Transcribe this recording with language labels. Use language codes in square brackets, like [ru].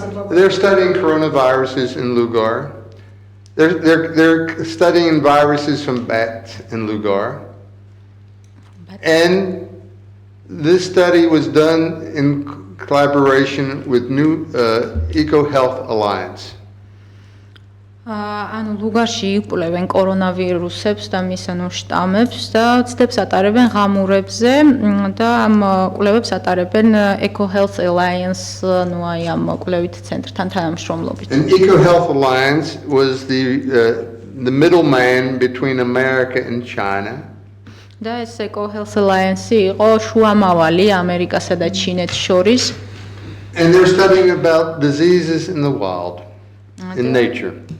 [en] They're studying coronaviruses in Lugar. They're studying viruses from bats in Lugar. And this study was done in collaboration with New Eco Health Alliance. [ka] ანუ ლუგარში იკვლევენ კორონავირუსებს და მის ანუ შტამებს და ცდებს ატარებენ ღამურებზე და ამ კვლევებს ატარებენ Eco Health Alliance ანუ აი ამ კვლევით ცენტრთან თანამშრომლობით. [en] And Eco Health Alliance was the middleman between America and China. [ka] და ეს Eco Health Alliance იყო შუამავალი ამერიკასა და ჩინეთს შორის. [en] And they're studying about diseases in the wild, in nature.